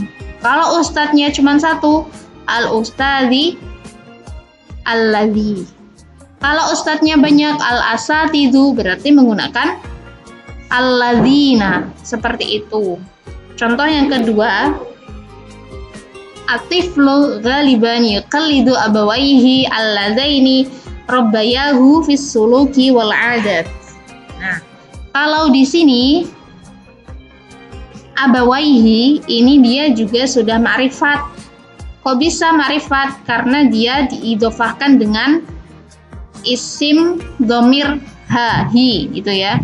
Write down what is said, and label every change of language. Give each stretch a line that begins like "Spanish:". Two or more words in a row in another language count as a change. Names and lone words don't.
Indonesian: Kalau ustadznya cuma satu,
Arabic: الأستاذ، الذي.
Indonesian: Kalau ustadznya banyak, al-asatidu, berarti menggunakan allazina. Seperti itu. Contoh yang kedua,
Arabic: الطفل غالبا يقلد أبويه اللذين ربياه في السلوك والعادات.
Indonesian: Nah, kalau di sini abawaihi ini dia juga sudah ma'rifat. Kok bisa ma'rifat? Karena dia diidhofahkan dengan isim dhamir hi gitu ya.